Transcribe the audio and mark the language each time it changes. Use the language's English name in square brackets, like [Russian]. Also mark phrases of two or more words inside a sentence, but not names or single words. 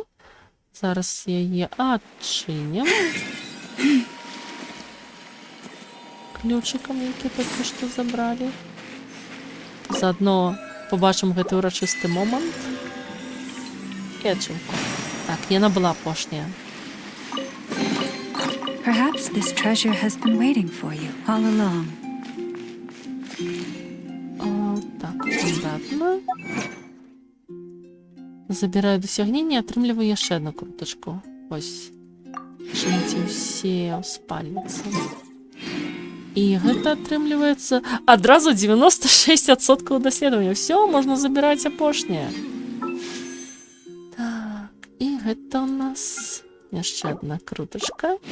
[Belarusian] Зараз яе адчынім. Ключыкам, які толькі што забралі. Заадно побачым гэты ўрачысты момант. І адчынку. Так, яна была апошняя. [English] Perhaps this treasure has been waiting for you all along. [Belarusian] Так, стандартна. [Ukrainian] Забираю досягнення, [Belarusian] атрымліваю яшчэ одну крутачку. Ось. Чыніце ўсе ў спальніцы. І гэта атрымліваецца адразу 96% даследавання. Все, можна забіраць апошняе. Так, і гэта у нас яшчэ одна крутачка.